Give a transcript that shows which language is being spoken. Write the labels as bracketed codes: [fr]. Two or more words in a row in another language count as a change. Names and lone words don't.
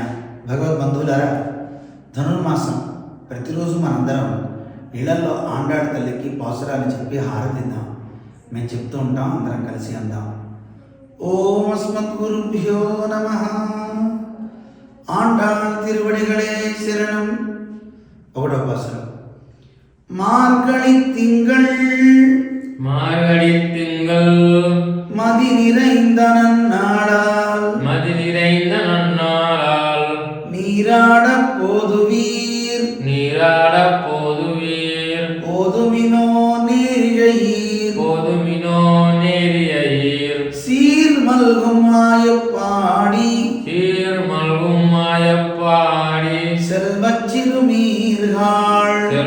[te] భగవద్బంధువులారా, ధనుర్మాసం ప్రతిరోజు మనందరం ఇళ్లలో ఆండాడు తల్లికి పాసురాలు చెప్పి హారతిద్దాం. మేము చెప్తూ ఉంటాం, అందరం కలిసి అందాం. [sa] ॐ अस्मद्गुरुभ्यो नमः. [ta] ஆண்டாள் திருவடிகளே சரணம். [te] ఒకటో పాసురం. [ta] மார்கழி திங்கள் மதி நிறைந்த நன்னாளால் நீராடப் போதுவீர் போதுமினோ நேரியீர் சீர் மல்கும் மாயப்பாடி செல்வச் சிறுமீர்கள்